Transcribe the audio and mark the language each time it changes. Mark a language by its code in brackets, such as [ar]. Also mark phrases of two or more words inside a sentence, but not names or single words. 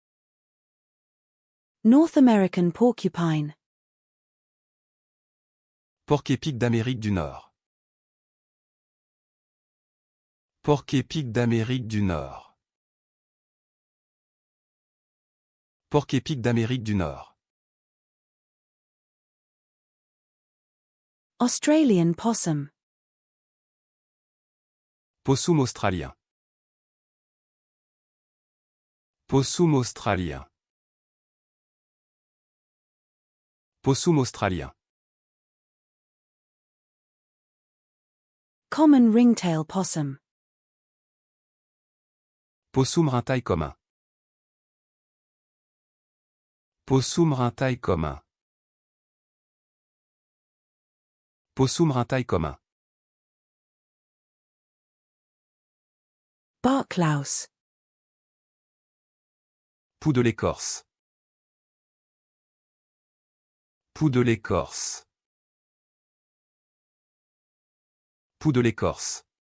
[en] North American porcupine. [fr] Porc-épic d'Amérique du Nord. Porc-épic d'Amérique du Nord. Porc-épic d'Amérique du Nord. [en] Australian possum. [fr] Possum australien. Possum australien. Possum australien. [en] Common ringtail possum. [fr] Possum rintaille commun. Possum rintaille commun. Possum rintaille commun. [en] Bark louse. [fr] Poux de l'écorce. Poux de l'écorce. Poux de l'écorce.